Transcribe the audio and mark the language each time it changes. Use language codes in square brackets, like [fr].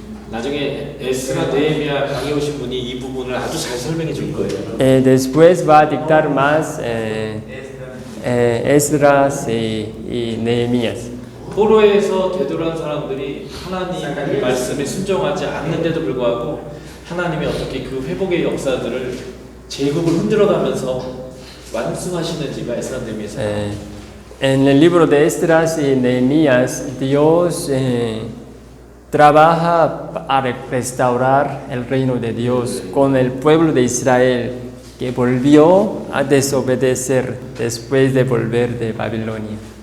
[ko] 나중에 에스라 네헤미야 강의 오신 분이 이 부분을 아주 잘 설명해 줄 거예요. [es] Después va a dictar más Esdras y Nehemías. [ko] 포로에서 되돌아온 사람들이 하나님의 말씀에 순종하지 않는데도 불구하고 하나님이 어떻게 그 회복의 역사들을 제국을 흔들어가면서 완성하시는지가 에스라 네헤미야에서 [es] En el libro de Esdras y Nehemías, Dios trabaja para restaurar el reino de Dios con el pueblo de Israel que volvió a desobedecer después de volver de Babilonia.